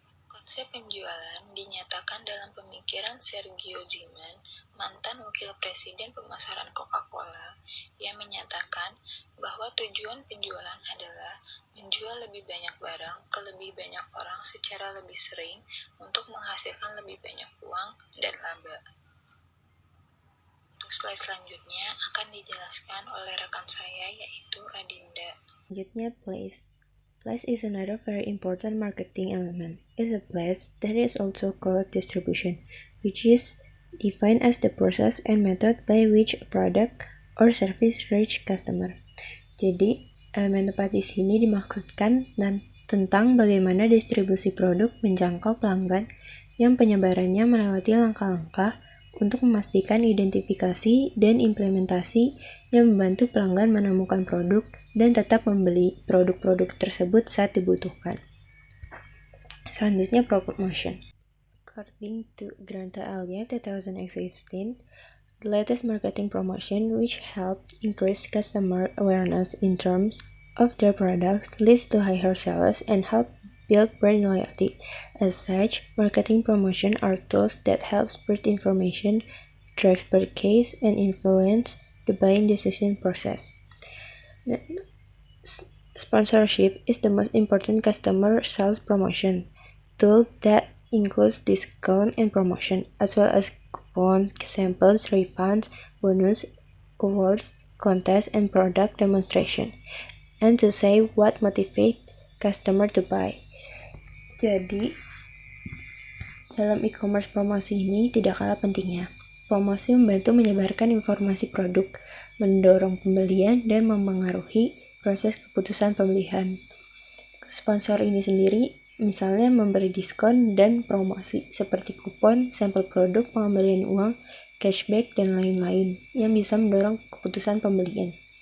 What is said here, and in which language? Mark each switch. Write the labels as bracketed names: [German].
[Indonesian] Konsep penjualan dinyatakan dalam pemikiran Sergio Ziman, mantan wakil presiden pemasaran Coca-Cola, yang menyatakan bahwa tujuan penjualan adalah menjual lebih banyak barang ke lebih banyak orang secara lebih sering untuk menghasilkan lebih banyak uang dan laba. Untuk slide selanjutnya akan dijelaskan oleh rekan saya, yaitu Adinda. Selanjutnya, place. [English] Place is another very important marketing element. It's a place that is also called distribution, which is defined as the process and method by which a product or service reach customer. [Indonesian] Jadi, elemen tempat di sini dimaksudkan tentang bagaimana distribusi produk menjangkau pelanggan yang penyebarannya melewati langkah-langkah untuk memastikan identifikasi dan implementasi yang membantu pelanggan menemukan produk dan tetap membeli produk-produk tersebut saat dibutuhkan. Selanjutnya, promotion. [English] According to Granta Alia 2016, the latest marketing promotion, which helped increase customer awareness in terms of their products, leads to higher sales and help build brand loyalty. As such, marketing promotion are tools that help spread information, drive purchase, and influence the buying decision process. Sponsorship is the most important customer sales promotion tool that includes discount and promotion, as well as coupons, samples, refunds, bonus, awards, contests, and product demonstration, and to say what motivates customer to buy. [Indonesian] Jadi, dalam e-commerce promosi ini tidak kalah pentingnya. Promosi membantu menyebarkan informasi produk, mendorong pembelian, dan memengaruhi proses keputusan pembelian. Sponsor ini sendiri misalnya memberi diskon dan promosi seperti kupon, sampel produk, pengembalian uang, cashback, dan lain-lain yang bisa mendorong keputusan pembelian.